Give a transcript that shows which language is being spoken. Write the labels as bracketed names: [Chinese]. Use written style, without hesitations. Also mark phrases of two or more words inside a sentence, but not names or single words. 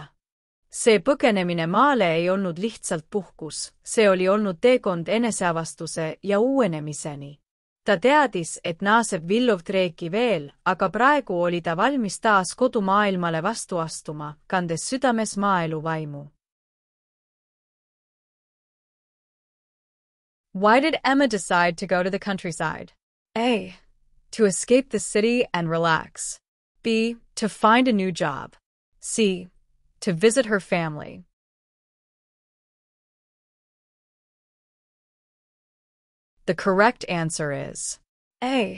[Estonian] See põgenemine maale ei olnud lihtsalt puhkus, see oli olnud teekond eneseavastuse ja uuenemiseni. Ta teadis, et naaseb Villovtreeki veel, aga praegu oli ta valmis taas kodumaailmale vastu astuma, kandes südames maaelu vaimu. [English] Why did Emma decide to go to the countryside? A. To escape the city and relax. B. To find a new job. C. To visit her family. The correct answer is A.